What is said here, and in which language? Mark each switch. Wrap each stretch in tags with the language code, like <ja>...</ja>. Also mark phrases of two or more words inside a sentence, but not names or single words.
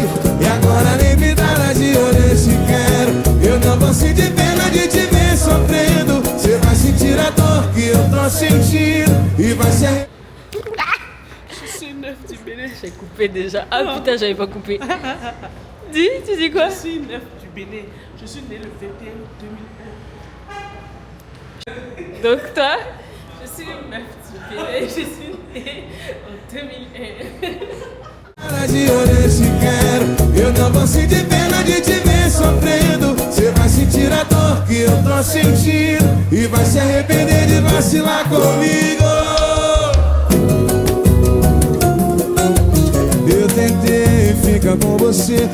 <pt>E agora nem me dá de olhar se quero. Eu não vou sentir pena de te ver sofrendo. Você vai sentir a dor que eu tô sentindo. E vai se arrepender.</pt> <fr>Je suis une neuf du Bénin. J'ai coupé déjà. Ah putain, j'avais pas coupé. Dis, tu dis quoi? Je suis une neuf du Bénin. Je suis née le 21 2001. Donc toi? Je suis une meuf du Bénin. Je suis née en 2001.</fr> <pt>De olhar se quero. Eu não vou sentir pena de te ver sofrendo. Você vai sentir a dor que eu tô sentindo. E vai se arrepender de vacilar comigo. Eu tentei ficar com você.</pt>